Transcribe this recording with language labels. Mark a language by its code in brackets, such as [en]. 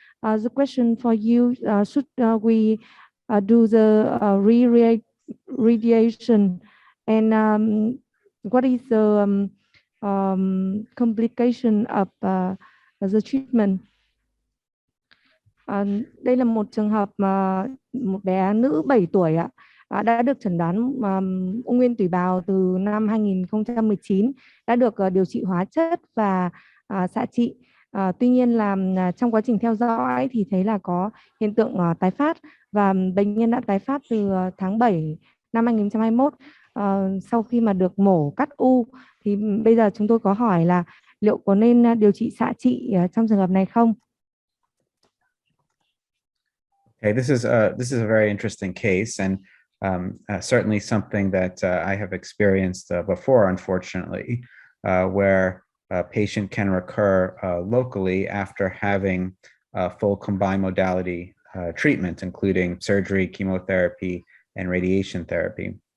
[en] The question for you, should we do the radiation, and what is the complication of the treatment? [vi] Đây là một trường hợp mà một bé nữ 7 tuổi đã được chẩn đoán ung nguyên tủy bào từ năm 2019, đã được điều trị hóa chất và xạ trị. Tuy nhiên là trong quá trình theo dõi thì thấy là có hiện tượng tái phát, và bệnh nhân đã tái phát từ tháng 7 năm 2021 sau khi mà được mổ cắt u. Thì bây giờ chúng tôi có hỏi là liệu có nên điều trị xạ trị trong trường hợp này không? [en] Okay, this is a very interesting case, and certainly something that I have experienced before, unfortunately, where a patient can recur locally after having full combined modality treatment, including surgery, chemotherapy, and radiation therapy.